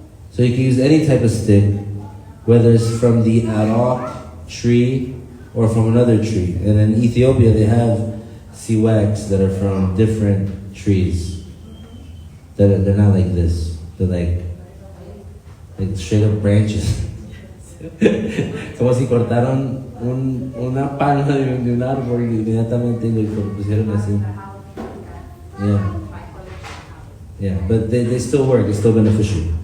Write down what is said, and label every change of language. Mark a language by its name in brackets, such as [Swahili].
[English] So you can use any type of stick, whether it's from the araq tree or from another tree. And in Ethiopia they have siwaks that are from different trees. They're not like this. They're like straight up branches. [Spanish] Como si cortaron una palma de un árbol y inmediatamente lo pusieron así. [English] Yeah, but they still work. It's still beneficial.